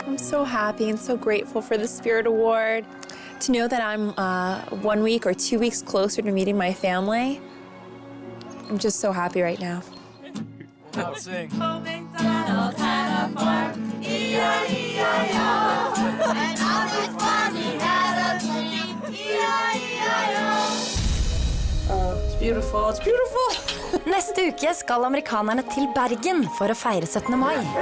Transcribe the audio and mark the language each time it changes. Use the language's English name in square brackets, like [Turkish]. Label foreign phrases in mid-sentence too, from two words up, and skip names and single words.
[English] so happy and so grateful for the Spirit Award. To know that I'm 1 week or 2 weeks closer to meeting my family, I'm just so happy right now. Now sing. It's beautiful, it's beautiful. [Norwegian] Neste uke skal amerikanerne til Bergen for å feire 17. mai.